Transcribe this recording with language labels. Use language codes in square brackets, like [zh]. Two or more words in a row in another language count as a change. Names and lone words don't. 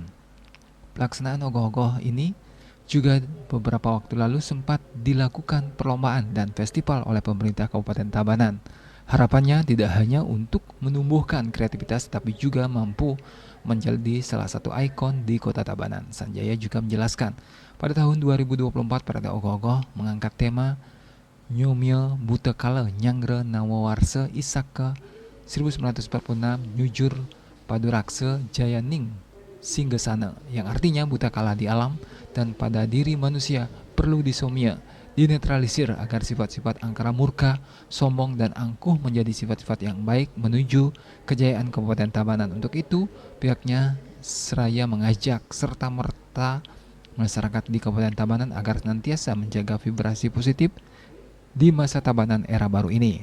[id] Pelaksanaan ogoh-ogoh ini juga beberapa waktu lalu sempat dilakukan perlombaan dan festival oleh pemerintah Kabupaten Tabanan. Harapannya tidak hanya untuk menumbuhkan kreativitas tapi juga mampu menjadi salah satu ikon di Kota Tabanan. Sanjaya juga menjelaskan, pada tahun 2024 Parade Ogoh-Ogoh mengangkat tema Nyomia Buta Kala Nyangre Nawawarsa Isaka 1946 Nyujur Paduraksa Jayaning Singgasana, yang artinya buta kala di alam dan pada diri manusia perlu disomia, dinetralisir agar sifat-sifat angkara murka, sombong dan angkuh menjadi sifat-sifat yang baik menuju kejayaan Kabupaten Tabanan. Untuk itu, pihaknya seraya mengajak serta merta masyarakat di Kabupaten Tabanan agar senantiasa menjaga vibrasi positif di masa Tabanan era baru ini.